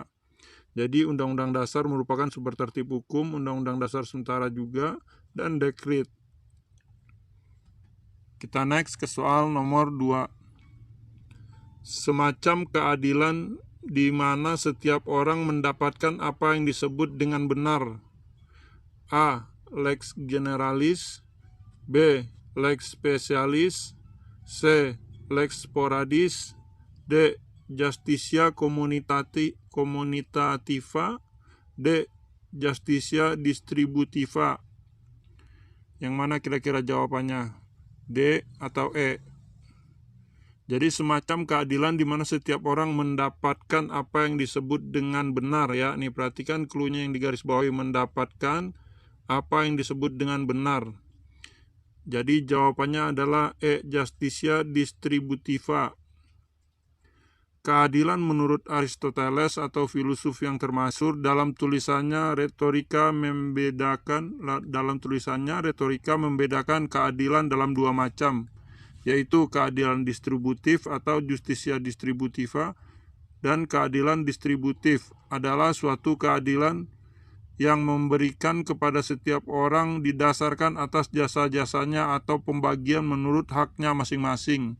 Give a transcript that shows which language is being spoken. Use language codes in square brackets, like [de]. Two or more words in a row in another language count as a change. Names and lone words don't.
[id] Jadi Undang-Undang Dasar merupakan sumber tertib hukum, Undang-Undang Dasar sementara juga, dan dekret. Kita next ke soal nomor 2. Semacam keadilan di mana setiap orang mendapatkan apa yang disebut dengan benar. [la] A. Lex generalis. B. Lex specialis. C. Lex sporadis. D. Justitia communitativa. [id] D. [la] Justitia distributiva. [id] Yang mana kira-kira jawabannya? D atau E? Jadi semacam keadilan di mana setiap orang mendapatkan apa yang disebut dengan benar ya. Nih perhatikan cluenya yang digarisbawahi, mendapatkan apa yang disebut dengan benar. Jadi jawabannya adalah E. [la] Justitia distributiva. [id] Keadilan menurut Aristoteles atau filosof yang termasyhur dalam tulisannya retorika membedakan keadilan dalam dua macam, yaitu keadilan distributif atau [la] justitia distributiva, [id] dan keadilan distributif adalah suatu keadilan yang memberikan kepada setiap orang didasarkan atas jasa-jasanya atau pembagian menurut haknya masing-masing.